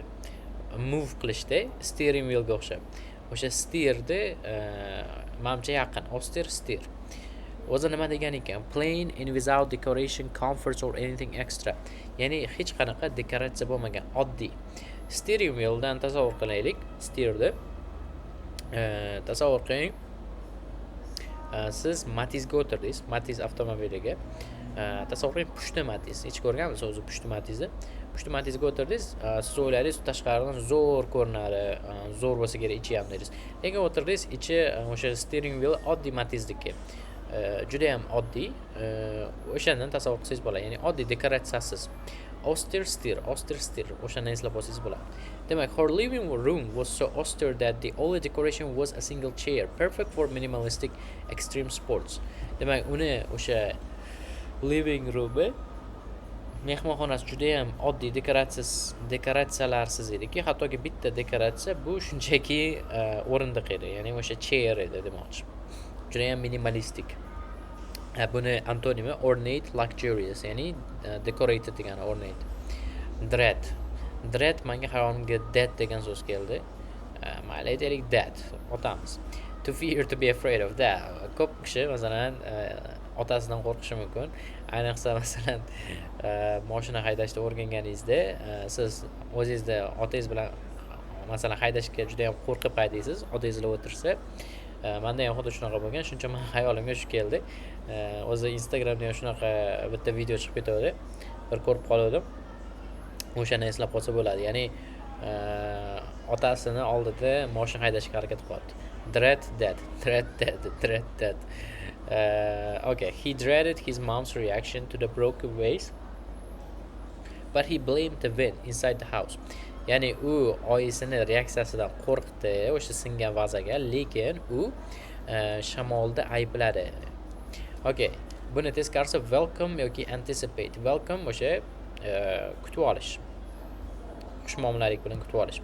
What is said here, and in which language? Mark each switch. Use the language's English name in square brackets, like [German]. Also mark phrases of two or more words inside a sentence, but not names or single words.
[Uzbek] Move qilishda [English] steering wheelga [Uzbek] o'xshab. O'sha steerni menimcha yaqin. Ostir, steer. O'zi nima degan ekan? [English] Plain and without decoration, comforts or anything extra. [Uzbek] Ya'ni hech qanaqa dekoratsiya bo'lmagan, oddiy. [English] Steering wheeldan [Uzbek] tasavvur qilaylik. Steerni tasavvur qiling. Siz Matizga o'tirdingiz, Matiz avtomobiliga. Tasavvur qiling, pushti Matiz. Hech ko'rganmisiz o'zi pushti Matizni? Pushti Matizga o'tirdingiz, siz o'yladingiz tashqaridan zo'r ko'rinadi, zo'r bo'lsa kerak ichi ham dedingiz. Lekin o'tirdingiz, ichi o'sha [English] steering wheel [Uzbek] oddiy Matizniki. Juda ham oddiy. O'shandan tasavvur qilsangiz bo'ladi. Ya'ni oddiy dekoratsiyasiz. [English] Austere steer. [Uzbek] O'shandan eslab olsangiz bo'ladi. Demak, [English] her living room was so austere that the only decoration was a single chair, perfect for minimalistic extreme sports. [Uzbek] Demak, uni o'sha [English] living room'i [Uzbek] mehmonxonasi juda ham oddiy dekoratsiyalarsiz ediki, hattoki bitta dekoratsiya bu shunchaki o'rindiq edi, ya'ni o'sha chair edi demoqchi. Juda ham minimalistik. Buni antonimi [English] ornate, luxurious, [Uzbek] ya'ni decorated degani ornate. Dread menga hayolimga dead degan so'z keldi. Mayli aytaylik dead, otamiz. [English] To fear, to be afraid of that. [Uzbek] Ko'p kishi masalan otasidan qo'rqishi mumkin. Ayniqsa masalan mashina haydashni o'rganganingizda siz o'zingizda otangiz bilan masalan haydashga juda ham qo'rqib haydaysiz, otangiz bilan o'tirsa, menda ham xuddi shunaqa bo'lgan. Shuncha men hayolimga shu keldi. O'zi Instagramda ham shunaqa bitta video chiqib ketadi. Bir ko'rib qoldim. O'shani eslab qolsa bo'ladi. Ya'ni otasini oldida mashina haydashga harakat qilyapti. [English] Dread dead. Okay, he dreaded his mom's reaction to the broken vase, but he blamed the wind inside the house. [Uzbek] Ya'ni u oyisini reaksiyasidan qo'rqdi o'sha singan vazaga, lekin u shamolda aybladi. Okay, buni teskarisi welcome yoki anticipate. Welcome o'sha kutib olish. Xushmuomalalik bilan kutib olish.